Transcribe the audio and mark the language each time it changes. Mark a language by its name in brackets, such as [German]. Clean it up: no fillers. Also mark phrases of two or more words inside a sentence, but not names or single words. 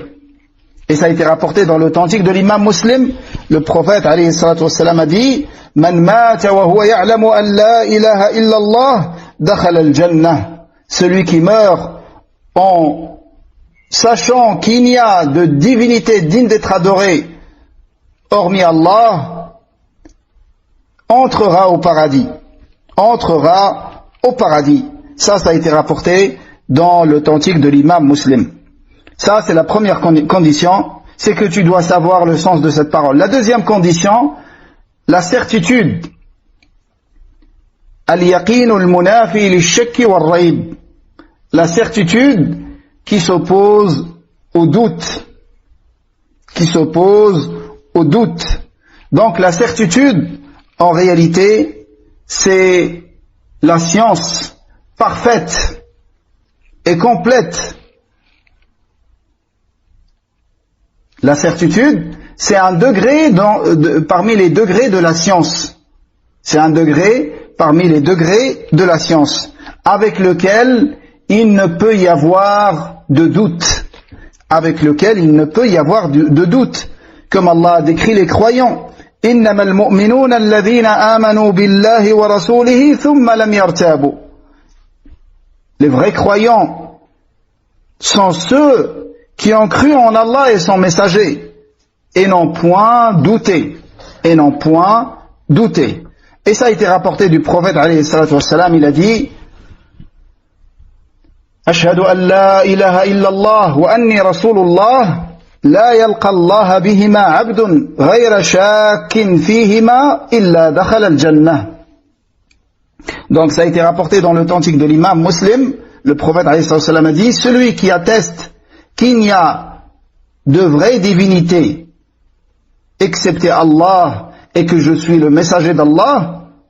[French] Et ça a été rapporté dans l'authentique de l'imam Muslim. Le prophète [Arabic] عليه الصلاة والسلام [French] a dit [Arabic] من مات وهو يعلم أن لا إله إلا الله دخل الجنة. [French] Celui qui meurt en sachant qu'il n'y a de divinité digne d'être adorée hormis Allah, entrera au paradis. Entrera au paradis. Ça a été rapporté dans l'authentique de l'imam Muslim. Ça, c'est la première condition, c'est que tu dois savoir le sens de cette parole. La deuxième condition, la certitude. [Arabic] اليقين المنافي للشك والريب. [French] La certitude qui s'oppose au doute. Qui s'oppose au doute. Donc la certitude, en réalité, c'est la science parfaite et complète. La certitude, c'est un degré parmi les degrés de la science. C'est un degré parmi les degrés de la science, avec lequel il ne peut y avoir de doute. Avec lequel il ne peut y avoir de doute. Comme Allah a décrit les croyants. [Arabic] إنما المؤمنون الذين آمنوا بالله ورسوله ثم لم يرتابوا. [French] Les vrais croyants sont ceux qui ont cru en Allah et son messager et n'ont point douté. Et n'ont point douté. Et ça a été rapporté du prophète [Arabic] عليه الصلاة والسلام, [French] il a dit [Arabic] أشهد أن لا إله إلا الله وأني رسول الله لا يلقى الله بهما عبد غير شاك فيهما إلا دخل الجنة. [French] Donc ça a été rapporté dans l'authentique de l'imam Muslim. Le prophète [Arabic] عليه الصلاة والسلام [French] a dit celui qui atteste qu'il n'y a de vraie divinité excepté Allah et que je suis le messager d'Allah,